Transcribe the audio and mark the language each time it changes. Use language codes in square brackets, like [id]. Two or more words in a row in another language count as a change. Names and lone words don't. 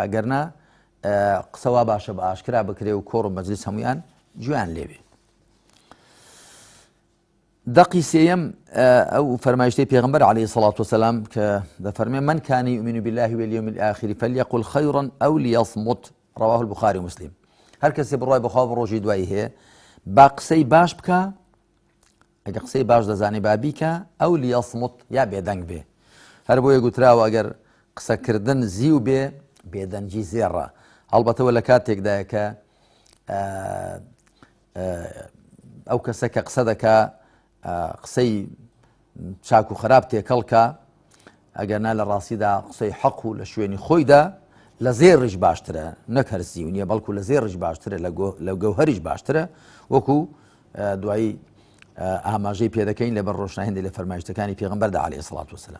[ckb] ئەگەرنا قسەوا باشە بە ئاشکرا بکرێ و کۆڕ و مەجلیس هەمویان گوێیان لێبێ. دەقی سێیەم ئەو فەرمایشتەی پێغەمبەر [ar] عەلەیهی سەڵات وسەلام [ckb] کە دەفەرمێ [ar] من كان يؤمن بالله واليوم الآخر فليقل خيرا أو ليصمت. رواه البخاري ومسلم. [ckb] هەر کەسێ بڕوای بەخوا بە ڕۆژی دوایی هەیە با قسەی باش بکە، ئەگە قسەی باش دەزانێ با بیکە ئەو لیەصمت یا بێدەنگ بێ. هەر بۆیە گوتراوە ئەگەر قسەکردن زی و بێ بێدەنجی زێڕە هەڵبەتەوە لە کاتێکدایە کە ئەو کەسە کە قسە دەکا قسەی چاک و خراپ تێکەڵکە ئەگەرنا لە ڕاستیدا قسەی حەق و لە شوێنی خۆیدا لە زێڕش باشترە نەک هەرسی و نییە بەڵکو لە زێڕش باشترە لە گەوهەریش باشترە وەکو دوایی ئاماژەی پێدەکەین لەبەر ڕۆشناهێندی لە فەرمایشتەکانی پێغەمبەردا [ar] عەلەیهی سەڵات وسەلام.